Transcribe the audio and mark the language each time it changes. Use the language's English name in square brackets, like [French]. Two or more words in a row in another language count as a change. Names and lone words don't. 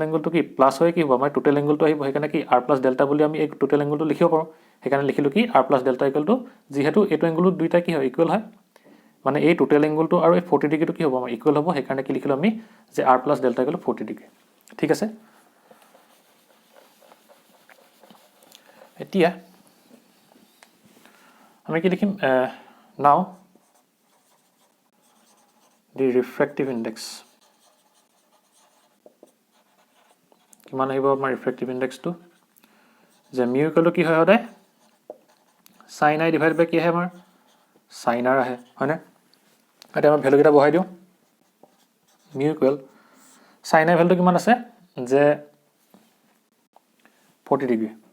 [Assamese] এংগলটো কি প্লাস হৈ কি হ'ব আমাৰ [English] total angleটো [Assamese] আহিব সেইকাৰণে কি [English] r plus delta [Assamese] বুলি আমি এই [English] total angleটো [Assamese] লিখিব পাৰোঁ সেইকাৰণে লিখিলো কি [English] r plus delta equal to [Assamese] যেহেতু এইটো এংগলটো দুইটা কি হয় ইকুৱেল হয় মানে এই [English] total angleটো [Assamese] আৰু এই 40 ডিগ্ৰীটো কি হ'ব আমাৰ ইকুৱেল হ'ব সেইকাৰণে কি লিখিলো আমি যে [English] r plus delta equal 40 degree [Assamese] ঠিক আছে এতিয়া আমি কি লিখিম নাও [English] the refractive index [Assamese] কিমান আহিব আমাৰ [English] refractive index [Assamese] টো যে [English] mu equal to [Assamese] কি হয় সদায় [English] sin i divide by [Assamese] কি আহে আমাৰ [English] sin r [Assamese] আহে হয়নে এটা আমাৰ ভ্যালু কেইটা বহাই দিও [English] mu equal sin i [Assamese] ভ্যালুটো কিমান আছে যে 40 ডিগ্ৰী